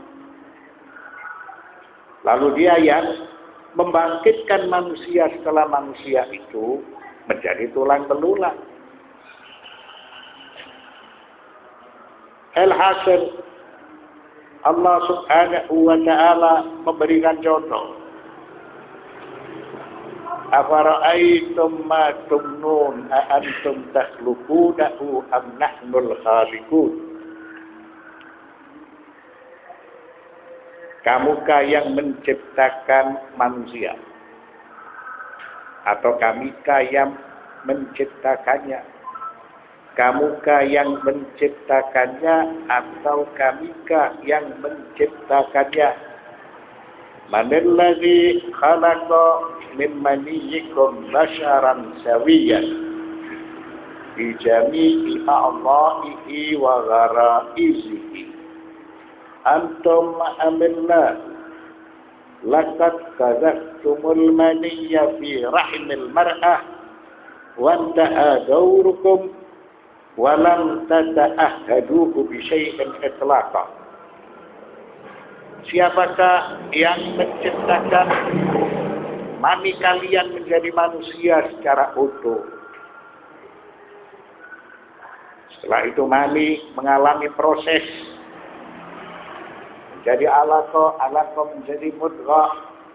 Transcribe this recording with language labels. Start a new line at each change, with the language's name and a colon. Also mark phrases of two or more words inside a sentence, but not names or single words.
Indonesian: Lalu Dia yang membangkitkan manusia setelah manusia itu menjadi tulang belulang. Alhasil Allah
Arabic: سبحانه وتعالى
Indonesian: memberikan contoh.
Arabic: أفرأيتم ما تمنون أأنتم تخلقونه أم نحن الخالقون.
Indonesian: Kamukah yang menciptakan manusia atau kamikah yang menciptakannya? Kamukah yang menciptakannya atau kamikah yang menciptakannya?
Arabic: من الذي خلق من منيكم بشرا سويا بجميع أعضائه وغرائزه. أنتم عملنا لقد قذفتم المني في رحم المرأة وانتهى دوركم ولم تتعهدوه بشيء إطلاقا.
Indonesian: Siapakah yang menciptakan mani kalian menjadi manusia secara utuh? Setelah itu mani mengalami proses menjadi alaqah menjadi mudghah.